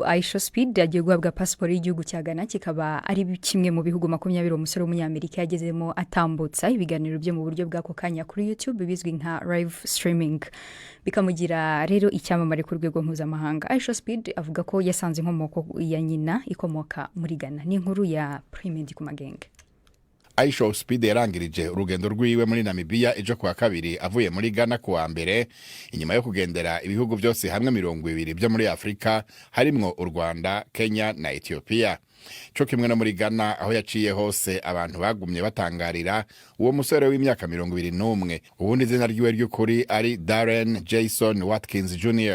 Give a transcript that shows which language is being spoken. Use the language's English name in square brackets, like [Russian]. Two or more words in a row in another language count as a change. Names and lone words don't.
[Kinyarwanda] Aisha Speed yagiye guhabwa passport y'igihugu cya Ghana, kikaba ari kimwe mu bihugu 20 umusore w'umunyamerika yagezemo atambutsa ibiganiro byo mu buryo bw'ako kanya kuri YouTube bizwi nka [English] live streaming, [Kinyarwanda] bikamugira rero icyamamare ku rwego mpuzamahanga. Aisha Speed avuga ko yasanze inkomoko ya nyina ikomoka muri Ghana. [Rundi] Ni inkuru ya Primendi ku Magenge. Aisha Speed yarangirije urugendo rwiwe muri Namibia ejo kwa kabiri avuye muri Ghana kuwa mbere, inyuma yo kugendera ibihugu byose hamwe 20 byo muri Afrika harimwo u Rwanda, Kenya na Ethiopia. Cyo kimwe no muri Ghana aho yaciye hose abantu bagumye batangarira uwo musore w'imyaka 21, ubundi izina ryiwe ry'ukuri ari Darren Jason Watkins Jr.